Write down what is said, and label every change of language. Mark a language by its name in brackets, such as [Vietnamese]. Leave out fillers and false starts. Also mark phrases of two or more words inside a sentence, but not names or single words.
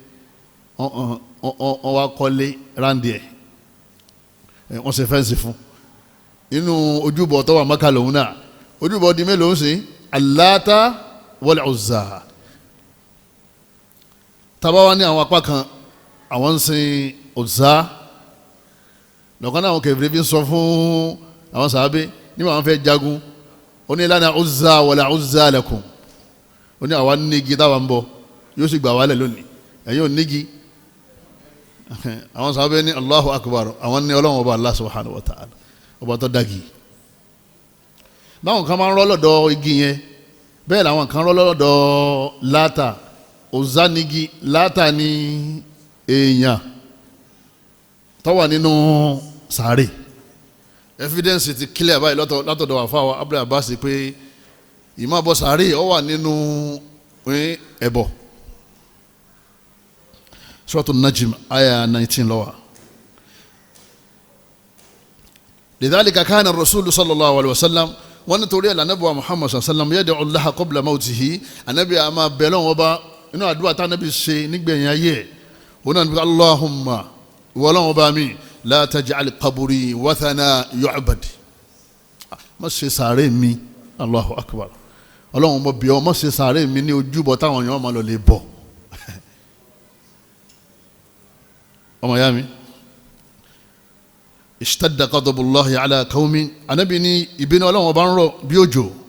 [Yoruba] wọ́n wá kọ́lé ráńdì ẹ̀ wọ́n ṣe fẹ́ǹsì fún inú ojúbọ tó wà Mákà lòun náà ojúbọ di mélòó ń sìn Al-Lata wal Uzza tabawa ní àwọn apá kan àwọn ń sin Uzza lọ́kàn náà àwọn kẹfìrí fi ń sọ fún àwọn sàábé nígbà wọn fẹ́ jagun ó ní [Arabic] لنا العزى ولا عزى لكم [Yoruba] ó ní àwa nígi táwa ń bọ yóò sì gbà wálẹ̀ lónìí ẹ̀yin ò nígi àwọn sàábé ní [Arabic] الله أكبر [Yoruba] àwọn ní Ọlọ́run ọba [Arabic] الله سبحانه وتعالى [Yoruba] ọba tó dagi báwọn kan máa ń rọ́ lọ́dọ̀ igi yẹn bẹ́ẹ̀ làwọn kan rọ́ lọ́dọ̀ Lata Uzza nígi Lata ní èèyàn tó wà nínú sàárè evidence ti clear báyìí látọ̀dọ̀ àfáwà Abdul Abbas pé ìmọ̀ àbọ̀ sàárè ó wà nínú ẹbọ Suratul Najm aya 19 ló wà. [Arabic] لذلك كان الرسول صلى الله عليه وسلم [Yoruba] wọ́n nítorí ẹ̀ lànàbí wa [Arabic] محمد صلى الله عليه وسلم يدعو الله قبل [Yoruba] mawtihi ànábì àmà bẹ̀rẹ̀ wọn bá inú àdúrà tá ànábì ṣe nígbẹ̀yìn ayé wọn náà ní Allahumma wọ́lọ́wọ́ bá mi [Arabic] لا تجعل قبري وثنا يعبد [Yoruba] má ṣe sàárè mi [Arabic] الله أكبر [Yoruba] ọlọ́run mọ̀ bí ọ má ṣe sàárè mi ní ojúbọ táwọn èèyàn máa lọ lè bọ̀ ọmọ ya mi [Arabic] اشتد غضب الله على قوم [Yoruba] anábì ní ìbínú ọlọ́run bá ń rọ̀ bí òjò